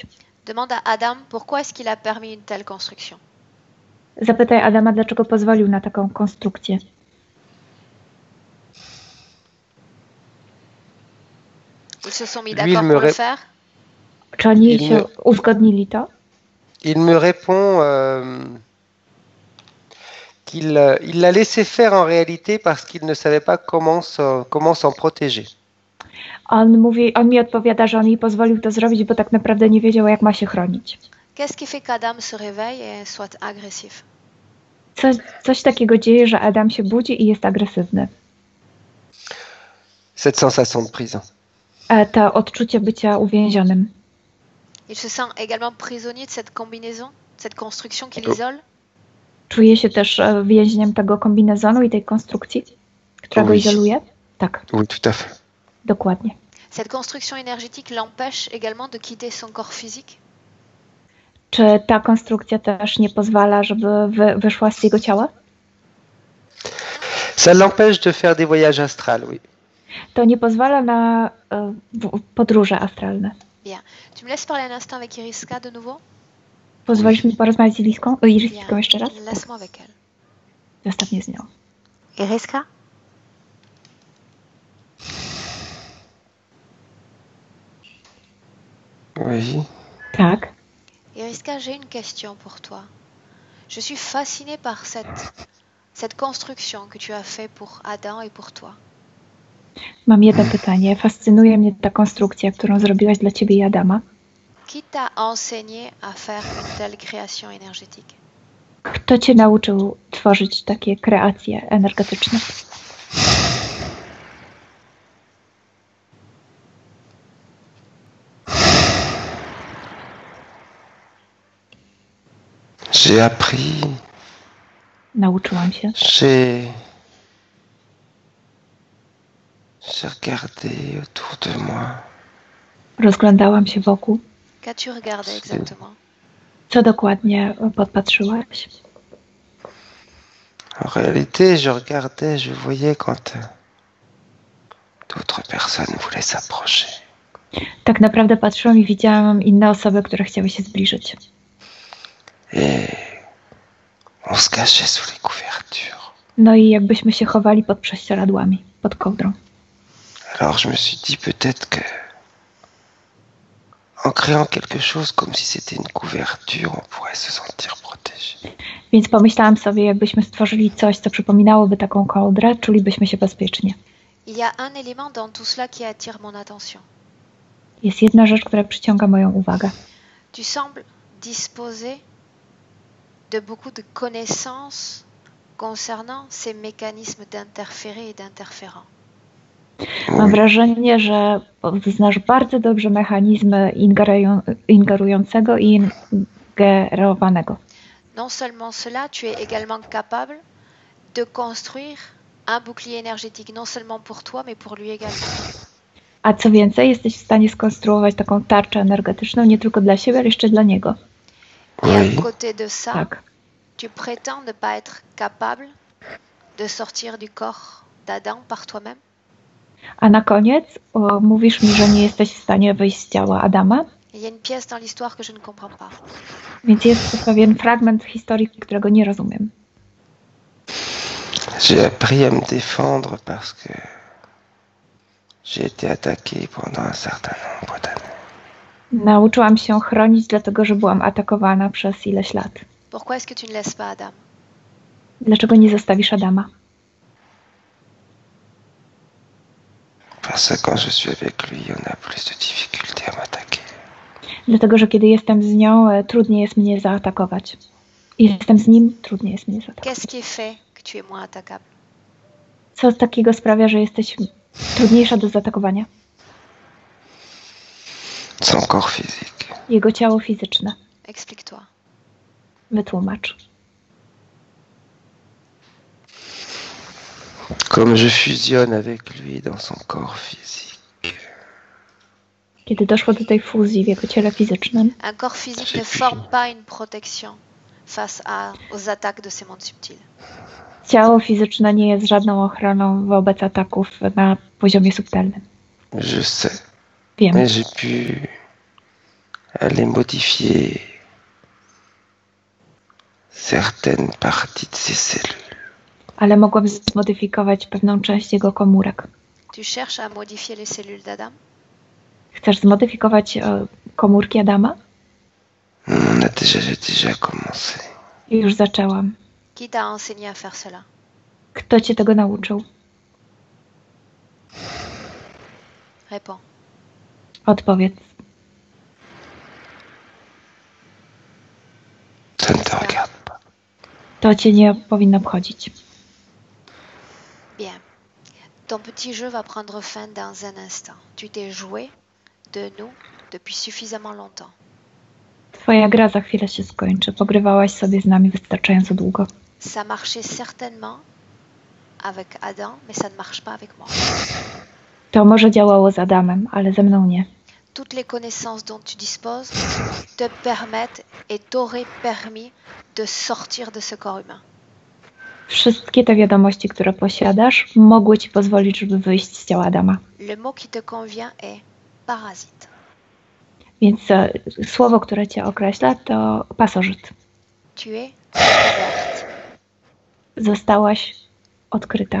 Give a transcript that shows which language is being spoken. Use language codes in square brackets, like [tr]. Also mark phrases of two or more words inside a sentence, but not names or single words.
[fr] Demande à Adam pourquoi est-ce qu'il a permis une telle construction. [pl] Zapytaj Adama, dlaczego pozwolił na taką konstrukcję. [fr] Ils se sont mis d'accord pour le faire. [pl] Czy oni się uzgodnili to? [fr] Il me répond qu'il l'a laissé faire en réalité parce qu'il ne savait pas comment s'en protéger. [pl] On mi odpowiada, że on jej pozwolił to zrobić, bo tak naprawdę nie wiedział, jak ma się chronić. [fr] Qu'est-ce qui fait qu'Adam se réveille et soit agressif? [pl] Coś takiego dzieje, że Adam się budzi i jest agresywny. [fr] Cette sensation de prison. [pl] To odczucie bycia uwięzionym. [fr] Il se sent également prisonnier de cette combinaison, cette construction qui l'isole. [pl] Czuje się też więźniem tego kombinezonu i tej konstrukcji, która go izoluje? Tak. [fr] Oui, tout à fait. [pl] Dokładnie. [fr] Cette construction énergétique l'empêche également de quitter son corps physique. [pl] Czy ta konstrukcja też nie pozwala, żeby wyszła z jego ciała? [fr] Ça l'empêche de faire des voyages astrales, oui. [pl] To nie pozwala na podróże astralne. [fr] Bien. Tu me laisses parler un instant avec Iriska de nouveau? [pl] Pozwolisz mi porozmawiać z Iriską jeszcze raz? [fr] Laisse-moi avec elle. [pl] Zostaw mnie z nią. Iriska? [fr] Oui. [pl] Tak. [fr] Iriska, j'ai une question pour toi. Je suis fascinée par cette construction que tu as faite pour Adam et pour toi. [pl] Mam jedno pytanie. Fascynuje mnie ta konstrukcja, którą zrobiłaś dla ciebie i Adama. [fr] Qui t'a enseigné à faire une telle création énergétique? [pl] Kto cię nauczył tworzyć takie kreacje energetyczne? [fr] J'ai appris. [pl] Nauczyłam się. [fr] J'ai regardé autour de moi. [pl] Rozglądałam się wokół. [fr] Qu'as-tu regardé exactement? [pl] Co dokładnie podpatrzyłaś? [fr] En réalité, je regardais, je voyais quand d'autres personnes voulaient s'approcher. [pl] Tak naprawdę patrzyłam i widziałam inne osoby, które chciały się zbliżyć. [fr] Et on se cachait sous les couvertures. [pl] No i jakbyśmy się chowali pod prześcieradłami, pod kołdrą. [fr] Alors je me suis dit peut-être que en créant quelque chose comme si c'était une couverture, on pourrait se sentir protégé. [pl] Więc pomyślałam sobie, jakbyśmy stworzyli coś, co przypominałoby taką kołdrę, czulibyśmy się bezpiecznie. [fr] Il y a un élément dans tout cela qui attire mon attention. [pl] Jest jedna rzecz, która przyciąga moją uwagę. [fr] Tu sembles disposer de beaucoup de connaissances concernant ces mécanismes d'interférer et d'interférents. [pl] Mam wrażenie, że znasz bardzo dobrze mechanizmy ingerującego i ingerowanego. [fr] Non seulement cela, tu es également capable de construire un bouclier énergétique, non seulement pour toi, mais pour lui également. [pl] A co więcej, jesteś w stanie skonstruować taką tarczę energetyczną nie tylko dla siebie, ale jeszcze dla niego. [fr] Et à côté de ça, [pl] Tak. [fr] tu prétends ne pas être capable de sortir du corps d'Adam par toi-même? [pl] A na koniec mówisz mi, że nie jesteś w stanie wyjść z ciała Adama, [fr] Il y a une pièce dans l'histoire que je ne comprends pas. [pl] więc jest pewien fragment historii, którego nie rozumiem. [fr] J'ai appris à me défendre parce que j'ai été attaqué pendant un certain nombre d'années. [pl] Nauczyłam się chronić, dlatego że byłam atakowana przez ileś lat. [fr] Pourquoi est-ce que tu ne laisses pas Adam? [pl] Dlaczego nie zostawisz Adama? [fr] Parce que quand je suis avec lui, on a plus de difficultés à m'attaquer. [pl] Dlatego, że kiedy jestem z nią, trudniej jest mnie zaatakować. Jestem z nim, trudniej jest mnie zaatakować. [fr] Qu'est-ce qui fait que tu es moins attaquable? [pl] Co takiego sprawia, że jesteś trudniejsza do zaatakowania? [fr] Son corps physique. [pl] Jego ciało fizyczne. [fr] Explique-toi. [pl] Wytłumacz. [fr] Comme je fusionne avec lui dans son corps physique. [pl] kiedy doszło do tej fuzji w jego ciele fizycznym. [fr] Un corps physique ne forme pas une protection face aux attaques de ces mondes subtils. [pl] Ciało fizyczne nie jest żadną ochroną wobec ataków na poziomie subtelnym. [fr] Je sais. [pl] Wiem, [fr] Mais j'ai pu aller modifier certaines parties de ces cellules. [pl] ale mogłam zmodyfikować pewną część jego komórek. [fr] Tu cherches à modifier les cellules d'Adam? [pl] Chcesz zmodyfikować komórki Adama? [fr] J'ai déjà commencé. [pl] I już zaczęłam. [fr] Qui t'a enseigné à faire cela? [pl] Kto cię tego nauczył? [fr] Réponds. [pl] Odpowiedz. [fr] Ça ne te regarde pas. [pl] To cię nie powinno obchodzić. [fr] Bien. Ton petit jeu va prendre fin dans un instant. Tu t'es joué de nous depuis suffisamment longtemps. [pl] Twoja gra za chwilę się skończy. Pogrywałaś sobie z nami wystarczająco długo. [fr] Ça marchait certainement avec Adam, mais ça ne marche pas avec moi. [pl] To może działało z Adamem, ale ze mną nie. [fr] Toutes les connaissances dont tu disposes te permettent et t'auraient permis de sortir de ce corps humain. [pl] Wszystkie te wiadomości, które posiadasz, mogły ci pozwolić, żeby wyjść z ciała Adama. [fr] Le mot qui te convient est parasite. [pl] Więc słowo, które cię określa, to pasożyt. [fr] Tu es découverte. [pl] Zostałaś odkryta.